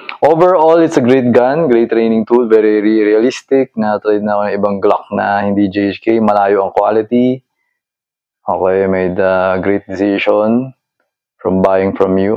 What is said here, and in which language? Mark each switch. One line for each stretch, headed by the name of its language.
English: Overall, it's a great gun, great training tool, very realistic.
Filipino: Na-try na ako ng ibang Glock na hindi GHK, malayo ang quality.
English: Okay, made a great decision from buying from you.